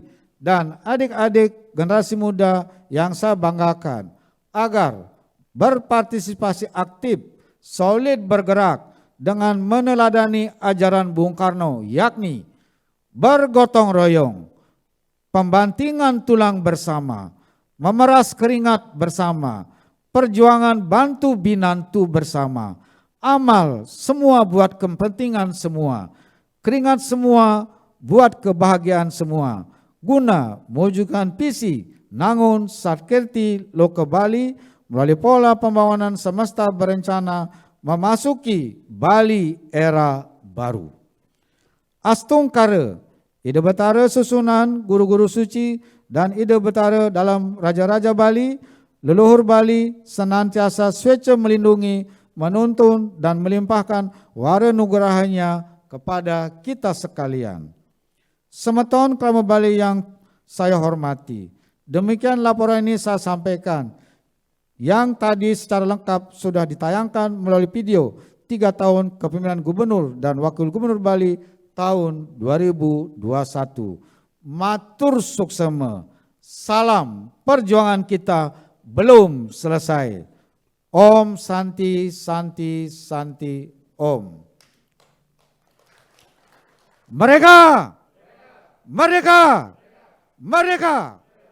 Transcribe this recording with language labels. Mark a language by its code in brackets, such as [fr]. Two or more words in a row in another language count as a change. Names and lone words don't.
[id] dan adik-adik generasi muda yang saya banggakan agar berpartisipasi aktif, solid bergerak dengan meneladani ajaran Bung Karno, yakni bergotong royong, pembantingan tulang bersama, memeras keringat bersama, perjuangan bantu binantu bersama, amal semua buat kepentingan semua, keringat semua buat kebahagiaan semua, guna mewujudkan visi nangun satkirti loka Bali melalui pola pembangunan semesta berencana memasuki Bali era baru. Astung kara, [ban] ide betara [id] susunan guru-guru suci dan [ban] ide betara [id] dalam Raja-Raja Bali, leluhur Bali senantiasa swece melindungi, menuntun dan melimpahkan wara nugerahnya kepada kita sekalian. Semeton Krama Bali yang saya hormati, demikian laporan ini saya sampaikan. Yang tadi secara lengkap sudah ditayangkan melalui video 3 tahun kepemimpinan Gubernur dan Wakil Gubernur Bali tahun 2021. [ban] Matur suksema, [id] salam perjuangan kita belum selesai. [sa] Om Santi Santi Santi Om. [id] Merdeka! Merdeka! Merdeka!